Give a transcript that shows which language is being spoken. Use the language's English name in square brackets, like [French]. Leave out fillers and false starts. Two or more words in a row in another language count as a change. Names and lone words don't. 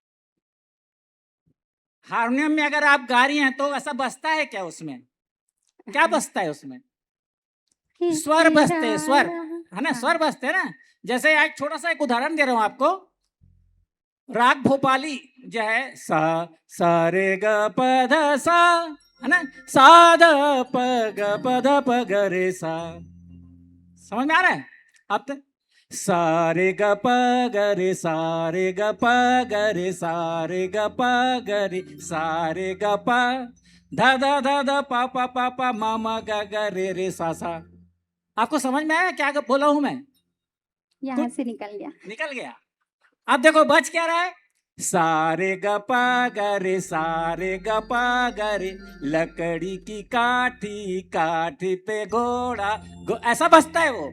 [Hindi] हारमोनियम में अगर आप गा रही हैं तो ऐसा बजता है क्या? उसमें क्या बजता है? उसमें स्वर बजते हैं, स्वर, है ना, स्वर बजते हैं ना। जैसे एक छोटा सा एक उदाहरण दे रहा हूं आपको। राग भोपाली जो है सा सा रे ग प ध सा, है ना, सा ध प ग प ध प ग रे सा। समझ में आ रहा है आप? तो सा रे ग प ग रे सा रे ग प ग रे सा रे ग प ग रे सा रे ग प ध ध ध ध प प प प म म ग ग रे रे सा सा। आपको समझ में आया क्या बोला हूं मैं? यहाँ से निकल गया। निकल गया। अब देखो बच क्या रहा है? सारे ग प ग रे सारे ग प ग रे, लकड़ी की काठी काठी पे घोड़ा ऐसा बजता है वो।